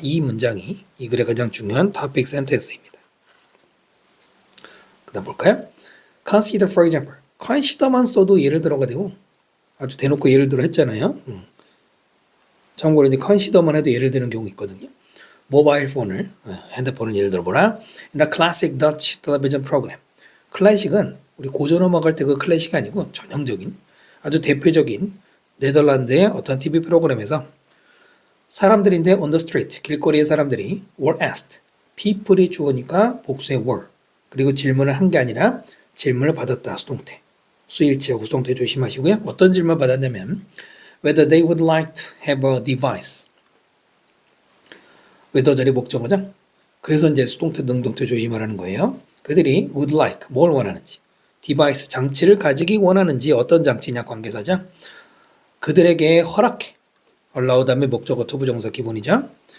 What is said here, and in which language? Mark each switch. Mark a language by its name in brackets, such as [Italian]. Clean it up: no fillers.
[Korean] 이 문장이 이 글의 가장 중요한 topic sentence입니다. 그 다음 볼까요? [English] Consider for example. [Korean] consider만 써도 예를 들어가 되고 아주 대놓고 예를 들어 했잖아요. 참고로 이제 consider만 해도 예를 드는 경우 있거든요. 모바일 폰을, 핸드폰을 예를 들어보라. [English] In a classic Dutch television program. [Korean] 클래식은 우리 고전 음악 할 때 그 클래식이 아니고 전형적인 아주 대표적인 네덜란드의 어떤 TV 프로그램에서 사람들인데 [English] on the street, [Korean] 길거리의 사람들이 [English] were asked. [Korean] people이 주어니까 복수의 were. 그리고 질문을 한 게 아니라 질문을 받았다. 수동태. 수일치하고 수동태 조심하시고요. 어떤 질문을 받았냐면 [English] whether they would like to have a device. [Korean] whether 자리 목적어죠. 그래서 이제 수동태 능동태 조심하라는 거예요. 그들이 would like, 뭘 원하는지. device, 장치를 가지기 원하는지 어떤 장치냐 관계사죠. 그들에게 허락해. allow 다음에 목적어 투부정사 기본이죠.